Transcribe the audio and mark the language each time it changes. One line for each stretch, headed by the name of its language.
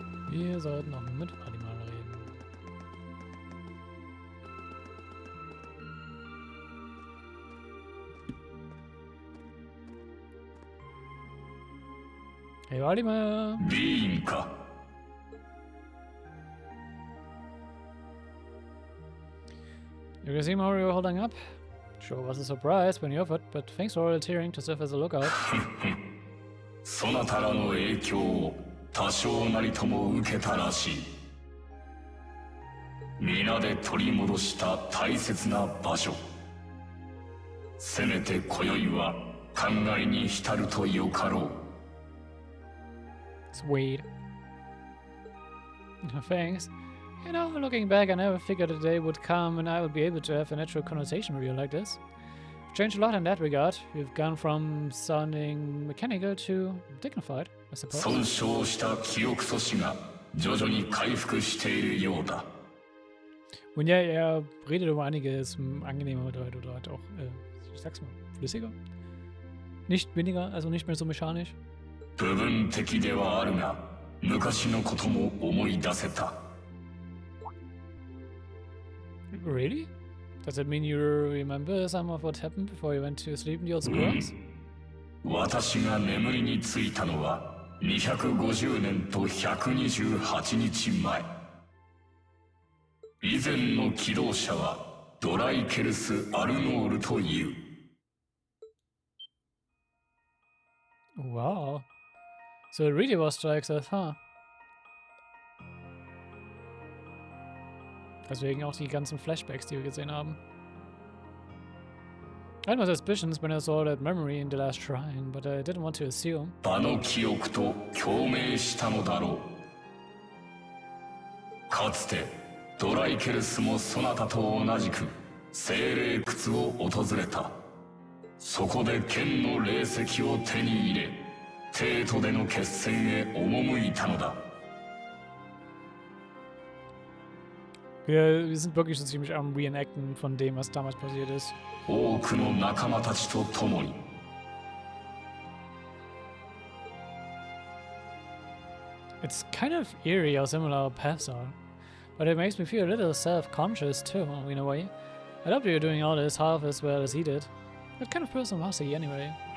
German: Wir sollten nochmal mit Valimar reden.
English: Hey Valimar! You can see how you're holding up. Sure was a surprise when you offered, but thanks for volunteering to serve as a lookout.
Japanese: そなたらの影響を多少なりとも受けたらしい。皆で取り戻した大切な場所。せめて今宵は考えに浸るとよかろう。
English: Sweet. Thanks. You know, looking back, I never figured a day would come and I would be able to have a natural conversation with you like this. We've changed a lot in that regard. We've gone from sounding mechanical to dignified, I suppose.
Japanese: 損傷した記憶素子が徐々に回復しているようだ。
German: Und ja, er redet über einiges angenehmer oder halt auch, ich sag's mal, flüssiger. Nicht weniger, also nicht mehr so mechanisch.
Japanese: 部分的ではあるが、昔のことも思い出せた。
English: Really? Does it mean you remember some of what happened before you went to sleep in the old squares?
Japanese: 私が眠りについたのは250年と128日前。以前の起動者はドライケルス・アルノールという。
English: Wow. So it really was strikes us, huh?
German: Deswegen auch die ganzen Flashbacks, die wir gesehen haben.
English: I had my suspicions when I saw that memory in the last shrine, but I didn't want to assume.
Japanese: あの記憶と共鳴したのだろう。かつてドライケルスもそなたと同じく精霊窟を訪れた。そこで剣の霊石を手に入れ、帝都での決戦へ赴いたのだ。
German: Wir sind wirklich so ziemlich am Reenacten von dem, was damals passiert ist.
Japanese: 多くの仲間たちと共に。
English: It's kind of eerie how similar our paths are, but it makes me feel a little self-conscious too, in a way. I doubt you're doing all this half as well as he did. What kind of person was he anyway?